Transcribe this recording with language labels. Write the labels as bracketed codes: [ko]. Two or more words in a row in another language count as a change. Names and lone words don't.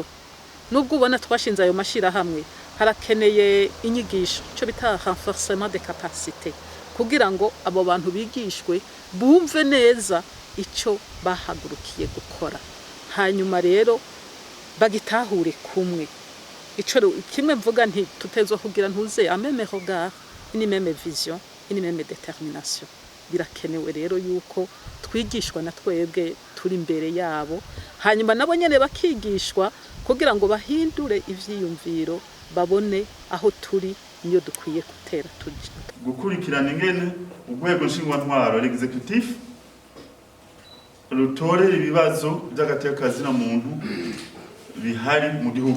[rn] Nubwo ubona twashinze ayo mashira hamwe, harakeneye inyigisho, cyo bita [fr] renforcement de capacité, [rn] kugira ngo abo bantu bigishwe bumve neza ico bahagurukiye gukora, hanyuma rero bagitahure kumwe. Ico kimwe mvuga nti tutezwa kugira ntuze [fr] ameme regard, une même vision, une même détermination. [rn] Birakenewe rero yuko twigishwa na twebwe turi imbere yabo, hanyuma nabo nyene bakigishwa kugira ngo bahindure ivyiyumviro, babone aho turi niyo dukwiye gutera tuje. Gukurikirana ingene urwego nshingwantwaro l'executif rutorera ibibazo by'agateka kazina muntu bihari mu gihugu.